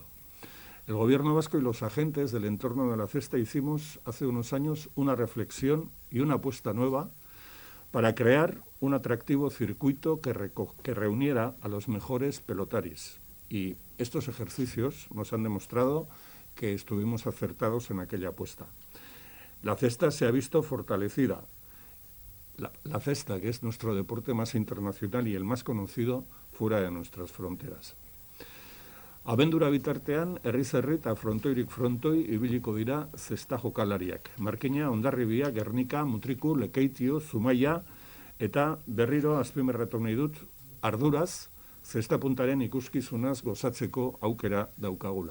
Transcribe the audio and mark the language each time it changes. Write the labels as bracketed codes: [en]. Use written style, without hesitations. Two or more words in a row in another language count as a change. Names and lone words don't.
[es] El Gobierno vasco y los agentes del entorno de la cesta hicimos hace unos años una reflexión y una apuesta nueva para crear un atractivo circuito que reuniera a los mejores pelotaris. Y estos ejercicios nos han demostrado que estuvimos acertados en aquella apuesta. La cesta se ha visto fortalecida. La cesta, que es nuestro deporte más internacional y el más conocido fuera de nuestras fronteras. [eu] Abendura bitartean, herriz herri eta frontoirik frontoi ibiliko dira zesta jokalariak. Markina, Hondarribia, Gernika, Mutriku, Lekeitio, Zumaia eta berriro azpimarratu nahi dut arduraz zesta puntaren ikuskizunaz gozatzeko aukera daukagula.